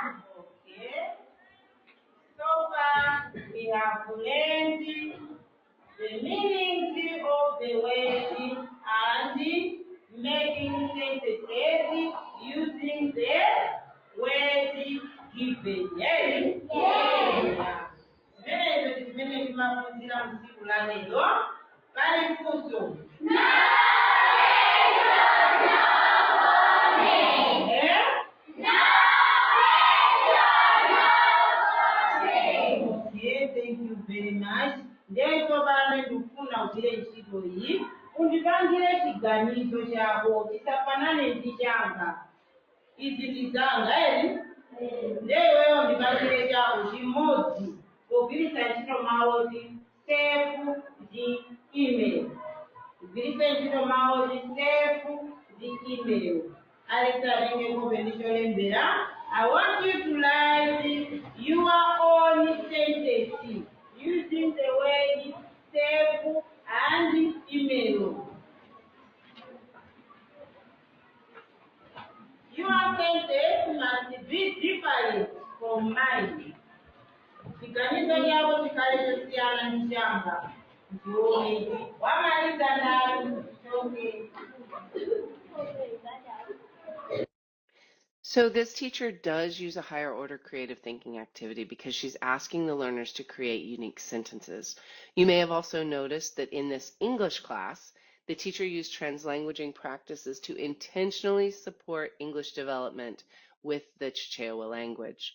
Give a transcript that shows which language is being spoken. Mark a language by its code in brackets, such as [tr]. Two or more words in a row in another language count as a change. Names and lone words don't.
[en] We have learned the meanings of the words and making sentences using the words given. Yes? Yes. [ny] Zimene timaphunzira msiku la lero. Kali mfunzo. [en] Thank you very much. [ny] Ndeko bana ndikufuna ugire ntchito iyi undipangire chiganizo chako chisafanane ndi changa. Izi ndi zanga eri ndeweyo undipangire chako chimodzi pogwiritsa ntchito mawu oti [en] save the email. [ny] Ugwiritse ntchito mawu oti [en] save the email. Alexandre Bendisolembera, I want you to write your own sentence using the word save and email. Your sentence must be different from mine. [ny] Chiganizo yako chikalesiyana ndi changa. Ndione wamaliza ndani. [en] Okay. So this teacher does use a higher order creative thinking activity because she's asking the learners to create unique sentences. You may have also noticed that in this English class, the teacher used translanguaging practices to intentionally support English development with the Chichewa language.